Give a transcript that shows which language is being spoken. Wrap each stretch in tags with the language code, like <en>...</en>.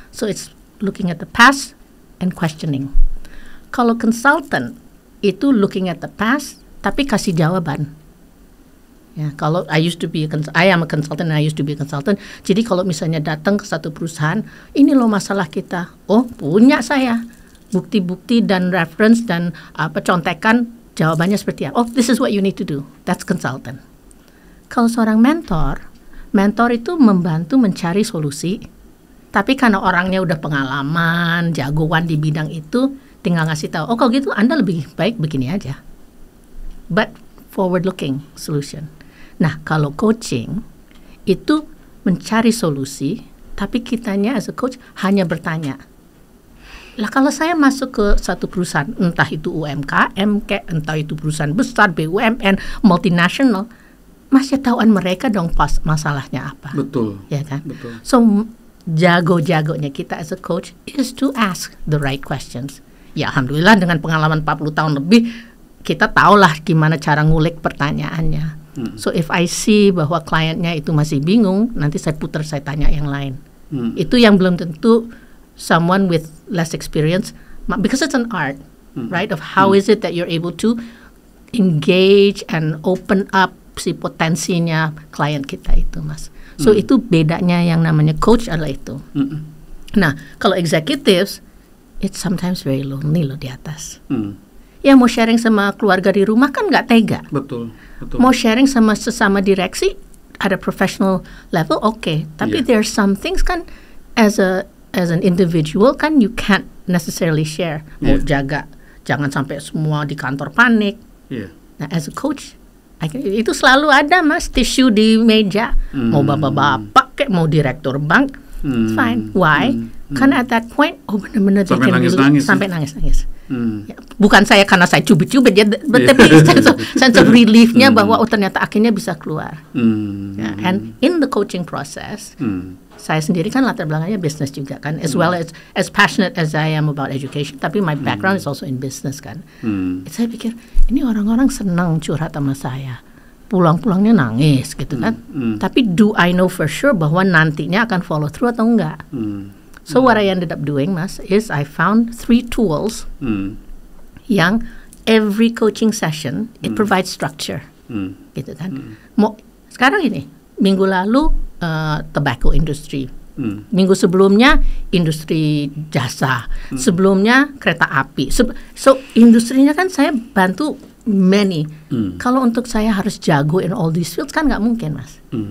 <en>So it's looking at the past and questioning. Kalau consultant itu looking at the past</en> <id>tapi kasih jawaban. Ya, kalau</id> <en>I am a consultant and I used to be a consultant.</en> <id>Jadi kalau misalnya datang ke satu perusahaan, ini loh masalah kita. Oh, punya saya bukti-bukti dan reference dan contekan jawabannya seperti apa.</id> <en>Oh, this is what you need to do. That's consultant.</en> <id>Kalau seorang mentor itu membantu mencari solusi. Tapi karena orangnya udah pengalaman, jagoan di bidang itu, tinggal ngasih tahu. Oh, kalau gitu Anda lebih baik begini aja.</id> <en>But forward-looking solution.</en> <id>Nah, kalau coaching itu mencari solusi, tapi kitanya</id> <en>as a coach</en> <id>hanya bertanya. Lah kalau saya masuk ke satu perusahaan, entah itu UMKM, entah itu perusahaan besar, BUMN, multinational, masih tahuan mereka dong pas masalahnya apa. Betul. Ya kan? Betul.</id> <en>So</en> <id>jago-jagonya kita</id> <en>as a coach is to ask the right questions.</en> <id>Ya alhamdulillah dengan pengalaman 40 tahun lebih, kita tahulah gimana cara ngulik pertanyaannya.</id> <en>So if I see</en> <id>bahwa kliennya itu masih bingung, nanti saya putar, saya tanya yang lain. Itu yang belum tentu</id> <en>someone with less experience, because it's an art, right? Of how is it that you're able to engage and open up</en> <id>si potensinya klien kita itu, Mas. So itu bedanya yang namanya coach adalah itu. Nah, kalau executives,</id> <en>it's sometimes very lonely</en> <id>loh di atas. Ya mau sharing sama keluarga di rumah kan nggak tega. Betul. Mau sharing sama sesama direksi</id> <en>at a professional level, okay. Tapi there are some things kan as an individual kan you can't necessarily share.</en> <id>Mau jaga, jangan sampai semua di kantor panik. Nah as a coach, itu selalu ada Mas tisu di meja. Mau bapak-bapak kayak mau direktur bank,</id> <en>it's fine. Why?</en> <id>Karena</id> <en>at that point,</en> <id>benar-benar sampai nangis-nangis. Sampai nangis-nangis. Ya, bukan saya karena saya cubit-cubit ya, tapi sense of relief-nya bahwa ternyata akhirnya bisa keluar.</id> <en>And in the coaching process,</en> <id>saya sendiri kan latar belakangnya bisnis juga kan,</id> <en>as well as passionate as I am about education, tapi my background is also in business kan.</en> <id>Saya pikir ini orang-orang senang curhat sama saya, pulang-pulangnya nangis gitu kan.</id> <en>Tapi do I know for sure</en> <id>bahwa nantinya akan</id> <en>follow through</en> <id>atau enggak?</id> <en>So what I ended up doing, Mas, is I found 3 tools yang every coaching session it provides structure, gitu kan.</en> <id>Sekarang ini minggu lalu</id> <en>tobacco industry,</en> <id>minggu sebelumnya industri jasa, sebelumnya kereta api. So industrinya kan saya bantu many. Kalau untuk saya harus jago</id> <en>in all these fields</en> <id>kan nggak mungkin, Mas.</id>